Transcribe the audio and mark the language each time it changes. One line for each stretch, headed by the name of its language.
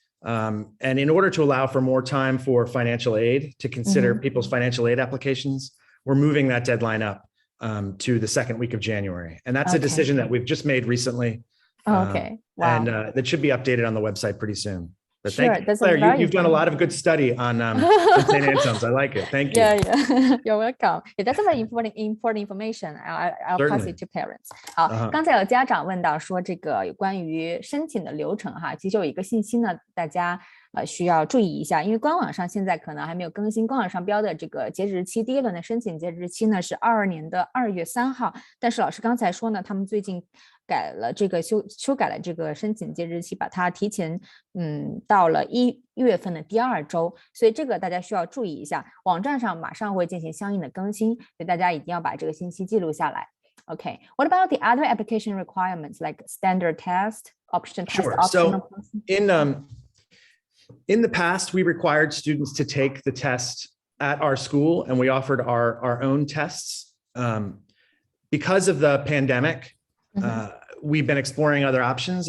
English: And in order to allow for more time for financial aid to consider people's financial aid applications, we're moving that deadline up to the second week of January. And that's a decision that we've just made recently. Okay. Wow. And that should be updated on the website pretty soon. But sure, thank you, Claire. You've done a lot of good study on St. Anselm's. I like it. Thank you. Yeah. You're welcome. Yeah, that's very important information. I'll pass it to parents.
Chinese: 好，刚才有家长问到说这个有关于申请的流程哈，其实有一个信息呢，大家需要注意一下，因为官网上现在可能还没有更新，官网上标的这个截止日期，第一轮的申请截止日期呢是22年的2月3号，但是老师刚才说呢，他们最近改了这个修改了这个申请截止日期，把它提前到了1月份的第2周，所以这个大家需要注意一下，网站上马上会进行相应的更新，所以大家一定要把这个信息记录下来。
English: Okay, what about the other application requirements like standard test, option test? Sure. So in the past, we required students to take the test at our school, and we offered our own tests. Because of the pandemic, we've been exploring other options.